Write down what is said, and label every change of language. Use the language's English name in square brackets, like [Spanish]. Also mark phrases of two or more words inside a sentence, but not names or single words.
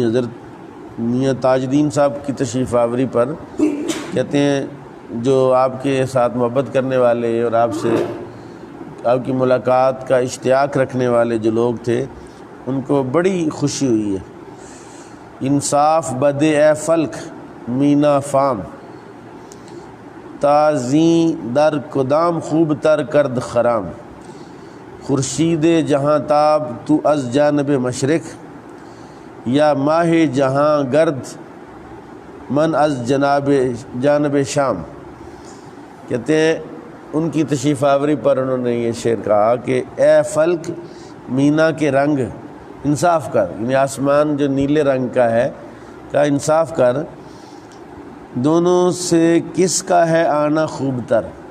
[Urdu] حضرت میاں تاج الدین صاحب کی تشریف آوری پر کہتے ہیں جو آپ کے ساتھ محبت کرنے والے اور آپ کی ملاقات کا اشتیاق رکھنے والے جو لوگ تھے ان کو بڑی خوشی ہوئی ہے۔ [Persian] انصاف بدے اے فلک مینا فام، تازیں در کدام خوب تر کرد خرام، خورشید جہاں تاب تو از جانب مشرق، یا ماہ جہاں گرد من از جانب شام۔ [Urdu] کہتے ہیں ان کی تشریف آوری پر انہوں نے یہ شعر کہا کہ اے [Persian] فلک مینا [Urdu] کے رنگ انصاف کر، یعنی آسمان جو نیلے رنگ کا ہے کا انصاف کر، دونوں سے کس کا ہے آنا خوب تر؟